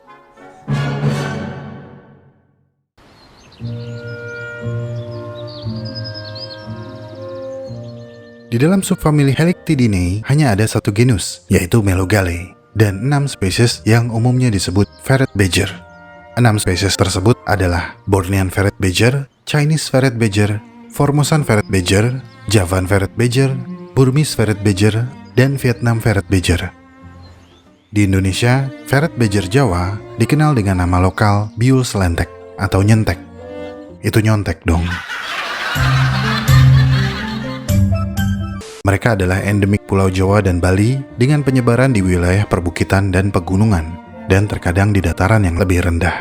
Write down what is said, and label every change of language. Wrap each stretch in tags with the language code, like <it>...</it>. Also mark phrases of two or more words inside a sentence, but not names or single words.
<id>Di dalam subfamili Helictidinae hanya ada satu genus, yaitu Melogale, dan 6 spesies yang umumnya disebut</id> <en>ferret badger.</en> <id>6 spesies tersebut adalah</id> <en>Bornean ferret badger, Chinese ferret badger, Formosan ferret badger, Javan ferret badger, Burmese ferret badger, dan Vietnam ferret badger.</en> <id>Di Indonesia,</id> <en>ferret badger</en> <id>Jawa dikenal dengan nama lokal biul selentek atau nyentek. Itu nyontek dong. Mereka adalah endemik Pulau Jawa dan Bali dengan penyebaran di wilayah perbukitan dan pegunungan, dan terkadang di dataran yang lebih rendah.</id>